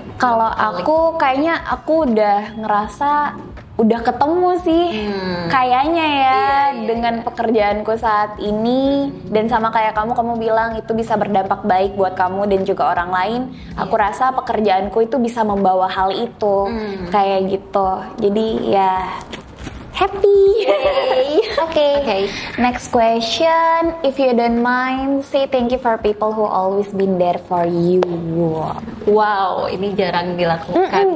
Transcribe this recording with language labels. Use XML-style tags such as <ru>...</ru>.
<id>Kalau aku kayaknya aku udah ngerasa udah ketemu sih kayaknya ya dengan pekerjaanku saat ini, dan sama kayak kamu bilang itu bisa berdampak baik buat kamu dan juga orang lain. Aku rasa pekerjaanku itu bisa membawa hal itu kayak gitu. Jadi ya</id> <en>happy. Okay. Next question, if you don't mind, say thank you for people who always been there for you.</en> <id>Wow, ini jarang dilakukan.</id>